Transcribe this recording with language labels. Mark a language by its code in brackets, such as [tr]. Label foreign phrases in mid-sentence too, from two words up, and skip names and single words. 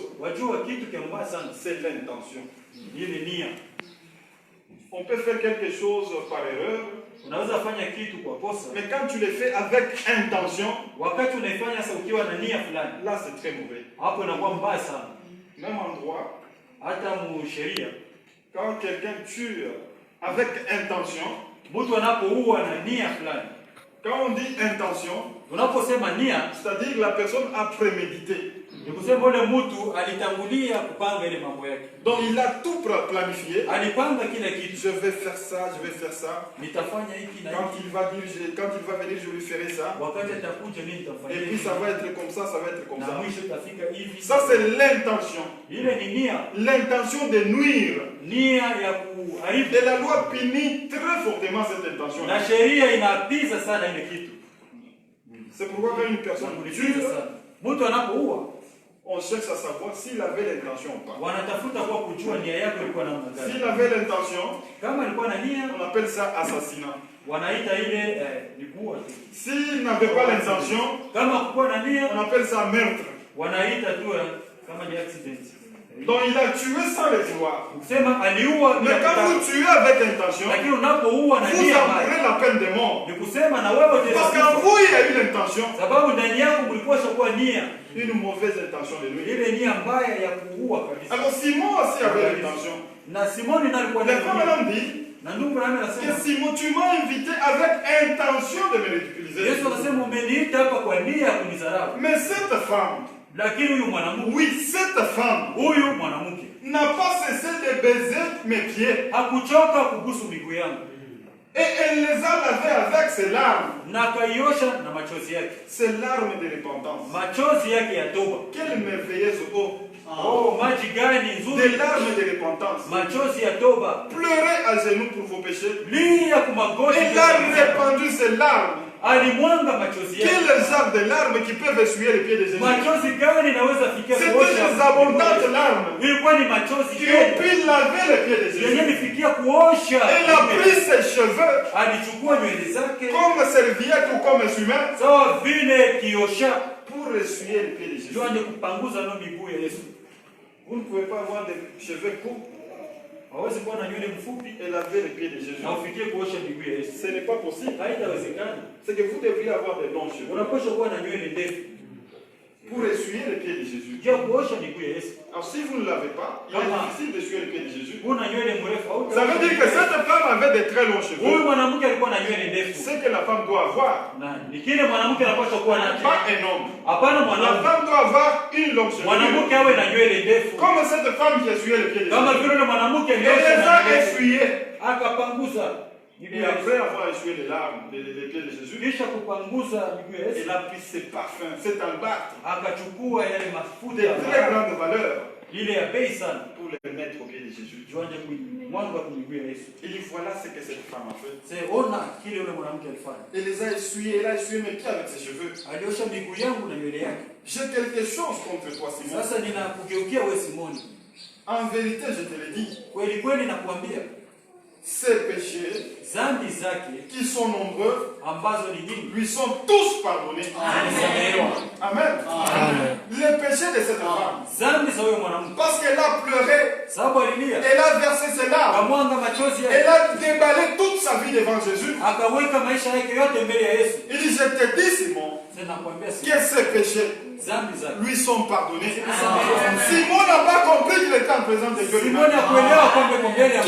[sw] Wajua kitu kia mbaya sana, [fr] c'est l'intention. [sw] ile nia. [fr] On peut faire quelque chose par erreur, [sw] Unaweza fanya kitu kwa kosa, [fr] mais quand tu le fais avec intention, [sw] wakati unaifanya sasa ukiwa na nia fulani, [fr] là c'est très mauvais. [sw] hapo inakuwa mbaya sana. [fr] Même en droit, [sw] Hata mu sheria, [fr] quand quelqu'un tue avec intention, [sw] mtu anapoua na nia fulani, [fr] quand on dit intention, [sw] unaposema nia, [fr] c'est-à-dire que la personne a prémédité. [sw] ni kusema ule mtu alitangulia kupanga ile mambo yake. [fr] Donc il a tout planifié. [sw] Alipanga kila kitu. [fr] Je vais faire ça, je vais faire ça. [sw] Nitafanya hiki na [fr] Quand [sw] hiki. [fr] il va venir, je lui ferai ça. [sw] Wakati atakuja mimi [fr] Et [sw] nitafanya [fr] puis [sw] hivi. [fr] ça va être comme ça va être comme [sw] Na [fr] ça. [sw] mwisho itafika hivi. [fr] Ça c'est l'intention. [sw] Ile ni nia. [fr] L'intention de nuire. [sw] Nia ya kuharibu. [fr] Et la loi punit très fortement cette intention. [sw] Na sheria inaapiza sana ile kitu. [fr] C'est pourquoi quand une personne tue, [sw] mtu anapoua [fr] on cherche à savoir s'il avait l'intention ou pas. [sw] wanatafuta kwa kujua nia yako ilikuwa namna gani. [fr] S'il avait l'intention, [sw] Kama alikuwa na nia, [fr] on appelle ça assassinat. [sw] wanaita ile ni kuua tu. [fr] S'il n'avait pas l'intention, [sw] Kama hakuwa na nia, [fr] on appelle ça meurtre. [sw] wanaita tu kama ni accident. [fr] Donc il a tué sans le vouloir. [sw] Kusema aliua [fr] Mais quand vous tuez avec intention, [sw] lakini unapouua na [fr] vous [sw] nia [fr] encourez la peine de mort. [sw] ni kusema na wewe [fr] Parce qu'en vous, il y a eu l'intention, [sw] sababu ndani yako mlikuwa shakuwa nia [fr] une mauvaise intention de lui. [sw] ile nia mbaya ya kuua kabisa. [fr] Alors Simon aussi avait l'intention. [sw] Na Simoni na alikuwa na [fr] Les femmes [sw] nia. [fr] l'ont dit [sw] Na ndugu nami [fr] que [sw] anasema [fr] Simon, tu m'as invité avec intention de me ridiculiser. [sw] Yesu akasema umeniita hapa kwa nia ya kunidharau. [fr] Mais cette femme, [sw] Lakini huyu mwanamke, [fr] oui, cette femme [sw] huyu mwanamke [fr] n'a pas cessé de baiser mes pieds. [sw] hakuchoka kubusu miguu yangu [fr] Et elle les a lavés avec ses larmes. [sw] na akaiosha na machozi yake, [fr] Ses larmes de repentance. [sw] machozi yake ya toba. [fr] Quelle merveilleuse eau. [sw] Oh, maji gani [fr] Des [sw] nzuri, [fr] larmes de repentance. [sw] machozi ya toba. [fr] Pleurez à genoux pour vos péchés. [sw] Lia kumagoti, [fr] Elle a répandu ses larmes. [sw] alimwanga machozi yake. [fr] Quel genre de larmes qui peuvent essuyer les pieds de Jésus? [sw] Machozi gani naweza fikia [fr] C'était [sw] kuosha? [fr] des abondantes larmes [sw] Ilikuwa ni machozi [fr] qui ont [sw] tele [fr] pu laver les pieds de [sw] yenye [fr] Jésus. [sw] nifikia kuosha. [fr] Elle a pris ses cheveux [sw] Alichukua nywele zake [fr] comme serviette ou comme essuie-main [sw] sawa vile kiosha, [fr] pour essuyer les pieds de Jésus. [sw] ndio anje kupanguza no miguu ya Yesu. [fr] Vous ne pouvez pas avoir des cheveux courts [sw] Hawezi kuwa na nywele mfupi [fr] et laver les pieds de Jésus. [sw] na ufikie kuosha miguu ya Yesu. [fr] Ce n'est pas possible. [sw] Haitawezekana. [fr] C'est que vous devriez avoir des longs cheveux [sw] Unapaswa kuwa na nywele ndefu [fr] pour essuyer les pieds de Jésus. [sw] ndio kuosha miguu ya Yesu. [fr] Alors si vous ne l'avez pas, il est difficile d'essuyer les pieds de Jésus. [sw] Kuna nywele mrefu au [fr] Ça veut dire que cette femme avait des très longs [sw] huyu [fr] cheveux. [sw] mwanamke alikuwa na nywele ndefu. [fr] Ce que la femme doit avoir, [sw] Na ni kile mwanamke anapaswa kuwa nacho. [fr] pas un homme. [sw] Hapana [fr] La [sw] mwanamke. [fr] femme doit avoir une longue chevelure. [sw] Mwanamke awe na nywele ndefu. [fr] Comme cette femme qui essuyait les pieds de [sw] Kama [fr] Jésus. [sw] vile yule mwanamke [fr] Elle les [sw] aliosha [fr] a [sw] na ndefu, [fr] essuyés. [sw] akapanguza miguu [fr] Et [sw] ya [fr] après [sw] Yesu. [fr] avoir essuyé les larmes des pieds de Jésus, [sw] Kisha kupanguza miguu ya Yesu, [fr] elle a pris ses parfums, cet albâtre, [sw] akachukua yale mafuta [fr] de [sw] ya [fr] très [sw] dhahabu, [fr] grande valeur, [sw] ile ya bei sana, [fr] pour les mettre aux pieds de Jésus. [sw] tuanje kumwanga kwa miguu ya Yesu. [fr] Il dit voilà ce que cette femme a fait. [sw] Sasa ona kile yule mwanamke alifanya. [fr] Elle les a essuyés, elle a essuyé mes pieds avec ses cheveux. [sw] Aliosha miguu yangu na nywele yake. [fr] J'ai quelque chose contre toi, Simon. [sw] Sasa ninakugeukia wewe Simoni. [fr] En vérité, je te le dis, [sw] Kweli kweli nakuambia, [fr] ses péchés, [sw] dhambi zake [fr] qui sont nombreux, [sw] ambazo ni nyingi [fr] lui sont tous pardonnés. [sw] alisamehewa. Amen. [fr] Les péchés de cette femme, [sw] Dhambi za huyo mwanamke [fr] parce qu'elle a pleuré, [sw] sababu alilia, [fr] elle a versé ses larmes, [sw] akamwanga machozi [fr] elle [sw] yake, [fr] a déballé toute sa vie devant Jésus. [sw] akaweka maisha yake yote mbele ya Yesu. [fr] Il dit, je te dis, Simon, [sw] Sasa nakwambia [fr] que ses péchés [sw] dhambi zake. [fr] lui sont pardonnés. Simon n'a pas compris qu'il était en présence de Dieu [sw] Simoni [fr] lui-même. [sw] akuelewa kwamba kwa mbele ya